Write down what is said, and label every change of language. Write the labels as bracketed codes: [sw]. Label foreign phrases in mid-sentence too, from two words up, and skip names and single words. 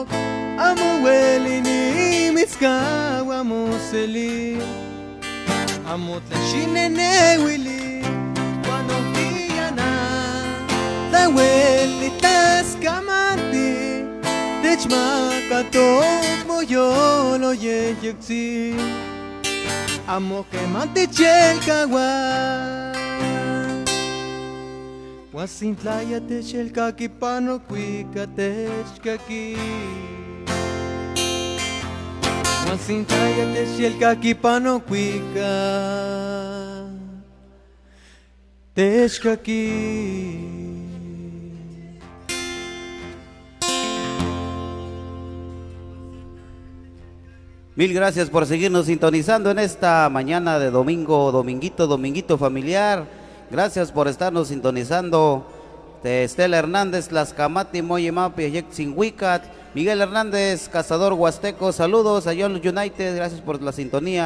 [nhe] amo hueli ni mis kawamoseli Amo tlashinene wili guanoquiana la hueli taskamati techmakatok moyolo yeyexi amo que matechelkagua Wasintlaya techelkaki pano kwika techkaki Wasintaya techelkaki pano kwika techkaki [es] Mil gracias por seguirnos sintonizando en esta mañana de domingo, dominguito familiar. Gracias por estarnos sintonizando. Estela Hernández, [nhe] Tlascamati, Moyemapi, Yexinhuicat, [es] Miguel Hernández, Cazador Huasteco, saludos a John United, gracias por la sintonía.